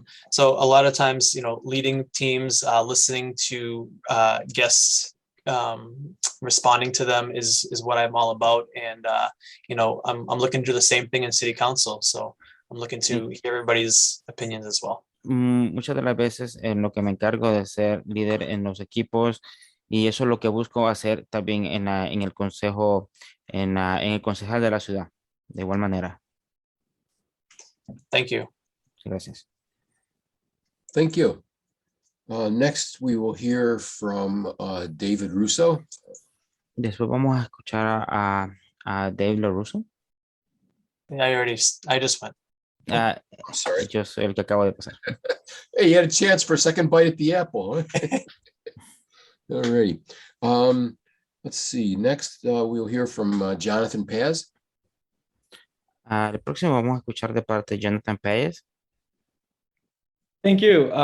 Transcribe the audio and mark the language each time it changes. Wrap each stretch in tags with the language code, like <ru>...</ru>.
<en>So a lot of times, leading teams, listening to guests, responding to them is what I'm all about. And, I'm looking to do the same thing in City Council. So I'm looking to hear everybody's opinions as well.</en> <es>Muchas de las veces en lo que me encargo de ser líder en los equipos y eso es lo que busco hacer también en el consejo, en el concejal de la ciudad, de igual manera.</es> <en>Thank you.</en> <es>Gracias.</es> <en>Thank you. Next, we will hear from David Russo.</en> <es>Después vamos a escuchar a Dave LaRusso.</es> <en>I just went. I'm sorry.</en> <es>Yo soy el que acabo de pasar.</es> <en>Hey, you had a chance for a second bite at the apple. Huh? All righty. Let's see. Next, we'll hear from Jonathan Paz.</en> <es>El próximo vamos a escuchar de parte de Jonathan Pérez.</es> <en>Thank you.</en>